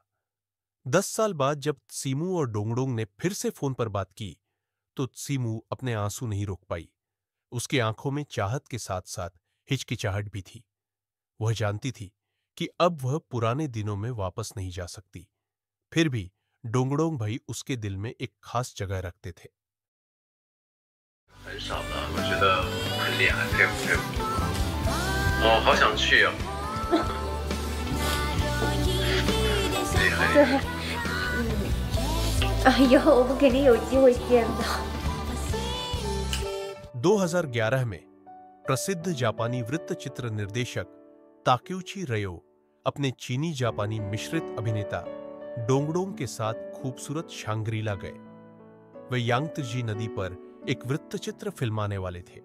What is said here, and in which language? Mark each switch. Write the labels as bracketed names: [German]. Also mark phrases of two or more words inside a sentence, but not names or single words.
[Hindi] 10 साल बाद जब सीमू और डोंगडोंग ने फिर से फोन पर बात की, तो सीमू अपने आंसू नहीं रोक पाई। उसकी आंखों में चाहत के साथ साथ हिचकिचाहट भी थी। वह जानती थी कि अब वह पुराने दिनों में वापस नहीं जा सकती। फिर भी डोंगडोंग भाई उसके दिल में एक खास जगह रखते थे। [Chinese] 很少了，我觉得很厉害，佩服佩服。哦，好想去哦。厉害厉对，害。以后我们肯定有机会见的。 [Hindi] 2011 में प्रसिद्ध जापानी वृत्तचित्र निर्देशक ताकेउची रयो अपने चीनी जापानी मिश्रित अभिनेता डोंगडोंग के साथ खूबसूरत शांग्रीला गए। वे यांगत्जी नदी पर एक वृत्तचित्र फिल्माने वाले थे।